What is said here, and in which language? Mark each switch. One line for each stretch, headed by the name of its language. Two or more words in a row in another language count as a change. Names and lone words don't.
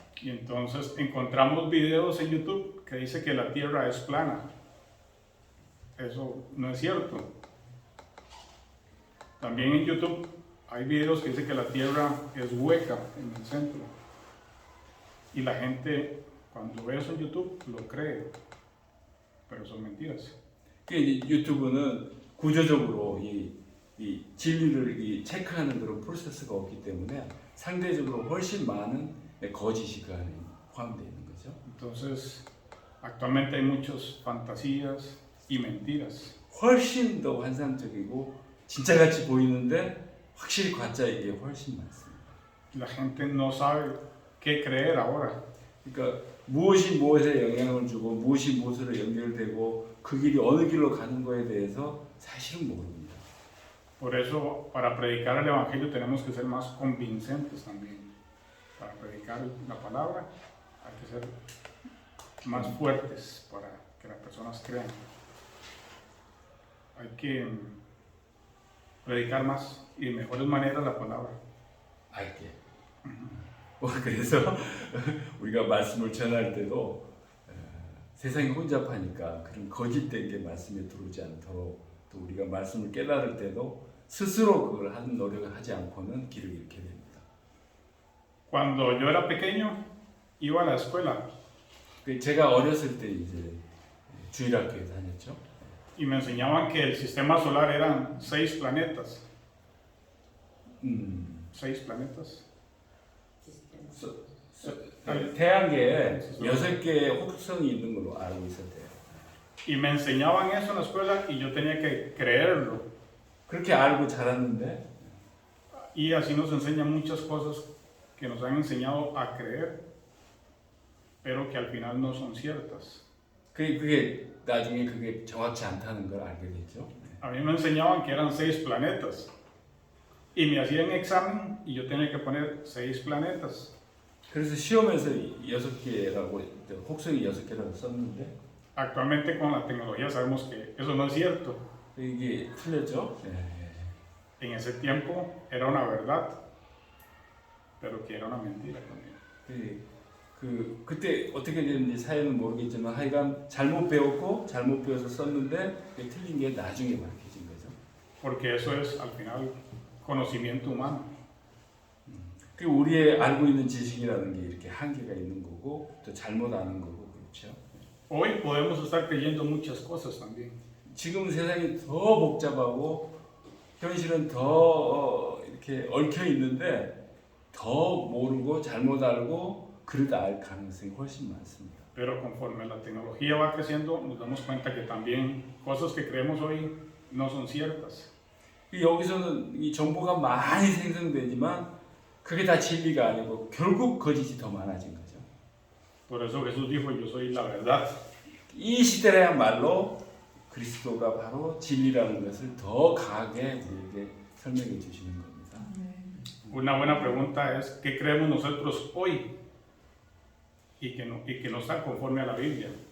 Spanish: Y entonces encontramos videos en YouTube que dice que la tierra es plana. Eso no es cierto. También en YouTube hay videos que dicen que la tierra es hueca en el centro. Y la gente, cuando ve eso en YouTube, lo cree. Pero son mentiras.
Korean: 그 유튜브는 구조적으로 이 진리를 체크하는 그런 프로세스가 없기 때문에 상대적으로 훨씬 많은 거짓이 그 안에 포함되어 있는 거죠.
Spanish: Entonces, actualmente hay muchas fantasías y mentiras.
Korean: 훨씬 더 환상적이고 진짜같이 보이는데 확실히 가짜이게 훨씬 많습니다.
Spanish: La gente no sabe qué creer ahora.
Korean: 그러니까 무엇이 무엇에 영향을 주고 무엇이 무엇으로 연결되고 그 길이 어느 길로 가는 거에 대해서 사실은 모릅니다.
Spanish: Por eso, para predicar el Evangelio tenemos que ser más convincentes también. Para predicar la palabra hay que ser más fuertes para que las personas crean. Hay que predicar más y de mejores maneras la palabra.
Korean: 알게. 그래서 우리가 말씀을 전할 때도 세상이 혼잡하니까 그런 거짓된 게 말씀에 들어오지 않도록 또 우리가 말씀을 깨달을 때도 스스로 그걸 하는 노력을 하지 않고는 길을 잃게 됩니다.
Spanish: Cuando yo era pequeño, iba a la escuela
Korean: 제가 어렸을 때 이제 주일학교에 다녔죠.
Spanish: y me enseñaban que el sistema solar eran 6 planetas. 6 planetas.
Korean: 태양계에 6개의 혹성이 있는 걸로 알고 있었대요.
Spanish: Y me enseñaban eso en la escuela y yo tenía que creerlo.
Korean: 그렇게 알고 자랐는데
Spanish: Y así nos enseñan muchas cosas que nos han enseñado a creer, pero que al final no son ciertas.
Korean: 그게 나중에 그게 정확치 않다는 걸 알게 됐죠.
Spanish: A mí me enseñaban que eran 6 planetas y me hacían examen y yo tenía que poner 6 planetas.
Korean: 그래서 시험에서 6개라고 혹성이 6개라고 썼는데
Spanish: Actualmente con la tecnología sabemos que eso no es cierto.
Korean: 이게 틀렸죠.
Spanish: En ese tiempo era una verdad, pero que era una mentira también.
Korean: 그때 어떻게 됐는지 사연은 모르겠지만 하여간 잘못 배웠고 잘못 배워서 썼는데 틀린 게 나중에 밝혀진 거죠.
Spanish: Porque eso es al final conocimiento humano.
Korean: 그리고 우리의 알고 있는 지식이라는 게 이렇게 한계가 있는 거고 또 잘못 아는 거고 그렇죠.
Spanish: Hoy podemos estar creyendo muchas cosas también.
Korean: 지금 세상이 더 복잡하고 현실은 더 이렇게 얽혀 있는데 더 모르고 잘못 알고 그러다 알 가능성이 훨씬 많습니다.
Spanish: Pero conforme la tecnología va creciendo, nos damos cuenta que también cosas que creemos hoy no son ciertas.
Korean: 여기서는 이 정보가 많이 생성되지만 그게 다 진리가 아니고 결국 거짓이 더 많아진 거죠.
Spanish: Por eso Jesús dijo, yo soy la verdad.
Korean: 이 시대야말로 그리스도가 바로 진리라는 것을 더 강하게 우리에게 설명해 주시는 겁니다.
Spanish: Una buena pregunta es, ¿qué creemos nosotros hoy? Y que no está conforme a la Biblia.